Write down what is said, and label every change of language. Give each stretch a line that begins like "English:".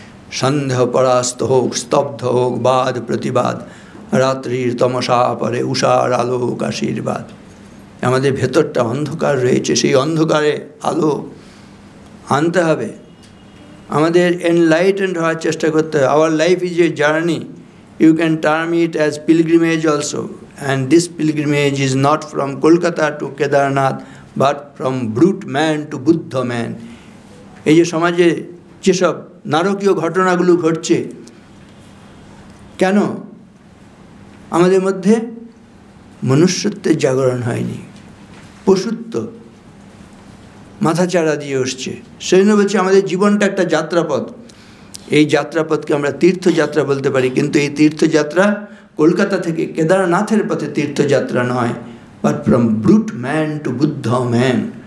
Bangla: সন্দেহ পরাস্ত হোক, স্তব্ধ হোক বাদ প্রতিবাদ, রাত্রির তমসা পরে উষার আলোক আশীর্বাদ। আমাদের ভেতরটা অন্ধকার রয়েছে, সেই অন্ধকারে আলো আনতে হবে। আমাদের এনলাইটেন্ড হওয়ার চেষ্টা করতে হবে।
English: Our life is a journey, you can term it as pilgrimage also, and this pilgrimage is not from Kolkata to Kedarnath but from brute man to Buddha man.
Bangla: এই যে সমাজে যেসব নারকীয় ঘটনাগুলো ঘটছে, কেন? আমাদের মধ্যে মনুষ্যত্বের জাগরণ হয়নি, পশুত্ব মাথাচাড়া দিয়ে আসছে। সেই জন্য বলছি আমাদের জীবনটা একটা যাত্রাপথ। এই যাত্রাপথকে আমরা তীর্থযাত্রা বলতে পারি, কিন্তু এই তীর্থযাত্রা কলকাতা থেকে কেদারনাথের পথে তীর্থযাত্রা নয়,
English: But from brute man to Buddha man.